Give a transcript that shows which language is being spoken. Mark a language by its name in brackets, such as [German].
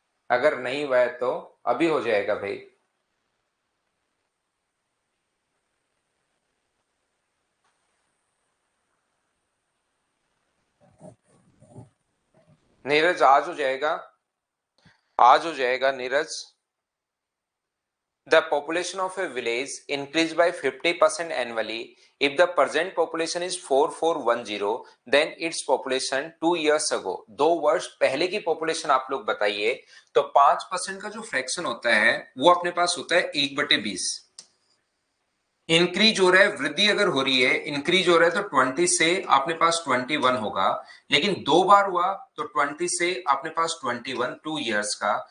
[Hindi] अगर नहीं हुआ है तो अभी हो जाएगा भाई। नीरज आज हो जाएगा, आज हो जाएगा Neeraj. [English] The population of a village increased by 50% annually. If the present population is 4410, then its population 2 years ago. [Hindi] 2 वर्ष पहले की पॉपुलेशन आप लोग बताइए। तो 5% का जो फ्रैक्शन होता है वो अपने पास होता है 1/20। इंक्रीज हो रहा है, वृद्धि अगर हो रही है, इंक्रीज हो रहा है तो 20 से अपने पास 21 होगा। लेकिन 2 बार हुआ तो 20 से अपने पास 21 2 इयर्स का।